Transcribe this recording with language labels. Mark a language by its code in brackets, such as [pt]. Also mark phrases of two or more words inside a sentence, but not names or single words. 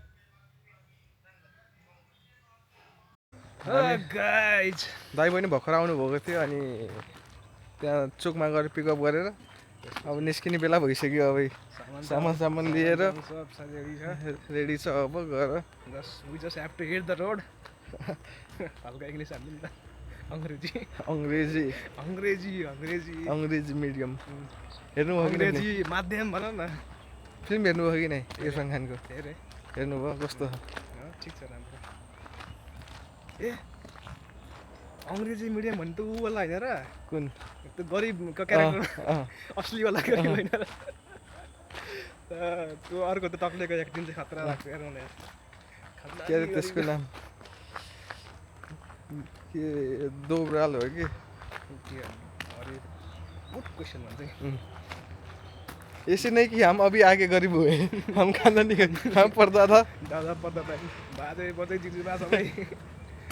[ne] गाइज दाइ बहिनी भर्खर आउनु भएको थियो अनि त्यहाँ चोकमा गएर पिकअप गरेर अब निस्किने बेला भइसक्यो अब सामान लिएर सब रेडी छ रेडी छ अब गएर [en] we just have to hit the road [ne] हल्का इङ्ग्लिस हाल्नु नि त अङ्ग्रेजी मिडियम हेर्नुभयो कि अङ्ग्रेजी माध्यम भन न फिल्म हेर्नुभयो कि नै इरफान खानको हेरेँ हेर्नुभयो कस्तो ठिक छ राम्रो ए अङ्ग्रेजी मिडियम भने त ऊ वाला होइन र कुन त्यो गरिबको क्यारेक्टर असलीवाला गरिब होइन र त्यो अर्को त टक्लेको एक्टिङ चाहिँ खतरा लाग्छ हेर्नु के अरे त्यसको नाम के दोब्राल हो कि अरे [en] good question [ne] भन्छ [hi] ऐसे नहीं कि हम अभी आगे गरीब हुए हम खाना नहीं हम पर्दा था [ne] दादा पर्दा बाजे बजै जिजु बा सबै